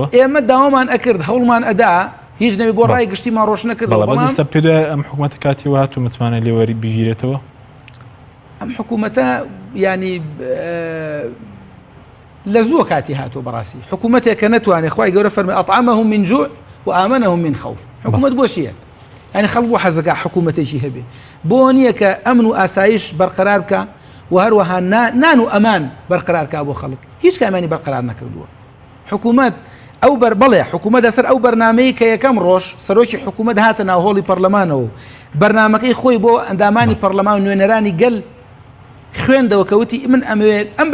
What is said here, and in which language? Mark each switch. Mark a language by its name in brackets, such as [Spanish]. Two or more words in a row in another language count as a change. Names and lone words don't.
[Central Kurdish] ئێمە داوامان ئەکرد هەوڵمان ئەدا هیچ نەبێ بۆ ڕای گشتیمان ڕۆژ نەکردەوە بەڵام ئێستا پێ ئەم حکوومەتە کاتی وهات و متمانە لێ وەربگیرێتەوە ئەم حکوومەتە ینی لە زووە کاتی هاتووە بەڕاستی حکوومەتێک کە نەتوانێت خوای گەورە فەرمی [Arabic] ئەطعەمەهم من جوع وآمنهم من خوف [Central Kurdish] حکوومەت بۆ چییە يعني خەڵک حەزەکە حکوومەتێکی هەبێ بۆ نییە کە ئەمن و ئاسایش بەرقەرار بکە و هەروەها نان و ئەمان بەرقەرارکە بۆ خەڵک هیچ کامانی بەرقەرار نەکردووە حکوومەت ئەو بەڵێ حکوومەت دەسەر ئەو بەرنامەیە کە یەکەم ڕۆژ سەرۆکی حکوومەت هاتە ناو هۆڵی پەرلەمانەوە بەرنامەکەی خۆی بۆ ئەندامانی پەرلەمان نوێنەرانی گەل خوێندەوە کەوتی من ئەمەوێت ئەم